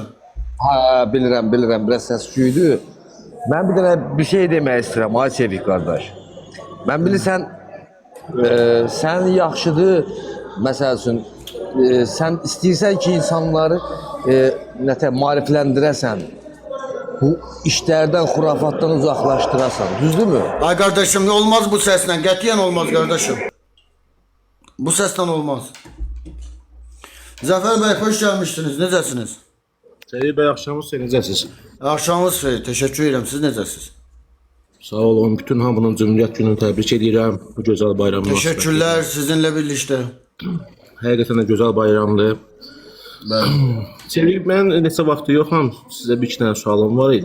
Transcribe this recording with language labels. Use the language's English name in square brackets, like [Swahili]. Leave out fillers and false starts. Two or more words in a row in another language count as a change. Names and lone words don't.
[Azerbaijani] Hə, bilirəm, biraz səs-küydür. Mən bir dənə bir şey demək istəyirəm, ay Çevik qardaş. Mən bilirsən, sən yaxşıdır, məsəl üçün, sən istəyirsən ki, insanları maarifləndirəsən. Bu işlərdən, xurafatdan uzaqlaşdırasan. Düzdürmü? [Turkish] Ay kardeşim olmaz bu sesle. [Azerbaijani] Qətiyyən olmaz [Turkish] kardeşim. Bu sesle olmaz. Zafer Bey hoş gelmişsiniz. [Azerbaijani] Necəsiniz? Seyir Bey axşamınız xeyir, necəsiz? [Turkish] Akşamınız xeyir. Teşekkür ederim. [Azerbaijani] Siz necəsiz? Sağ olun, bütün hamının Cümhuriyyət gününü təbrik edirəm bu gözəl bayramı. [Turkish] Teşekkürler sizinle birlikte. [Azerbaijani] Həqiqətən də gözəl bayramdır. Bəli. Sevgili, mən neçə vaxtı yoxam, sizə bir iki dənə sualım var idi.